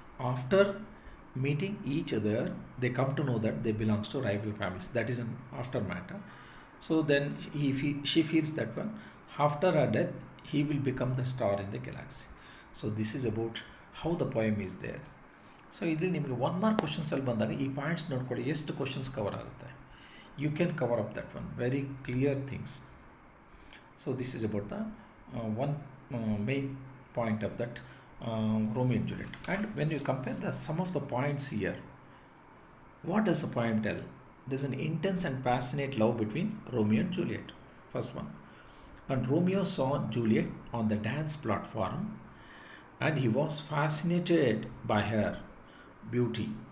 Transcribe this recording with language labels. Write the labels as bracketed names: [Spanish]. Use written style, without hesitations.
[English] After meeting each other, they come to know that they belongs to rival families. That is an after matter. So then she feels that one, after her death, he will become the star in the galaxy. So this is about how the poem is there. [Kannada] So ಇಲ್ಲಿ ನಿಮಗೆ 1 mark ಕ್ವಶನ್ಸಲ್ಲಿ ಬಂದಾಗ ಈ points ನೋಡ್ಕೊಳ್ಳಿ, ಎಷ್ಟು questions cover ಆಗುತ್ತೆ. [English] You can cover up that one very clear things. So this is about the one main point of that Romeo and Juliet. And when you compare the sum of the points here, what does the poem tell? There's an intense and passionate love between Romeo and Juliet. First one. And Romeo saw Juliet on the dance platform, and he was fascinated by her beauty.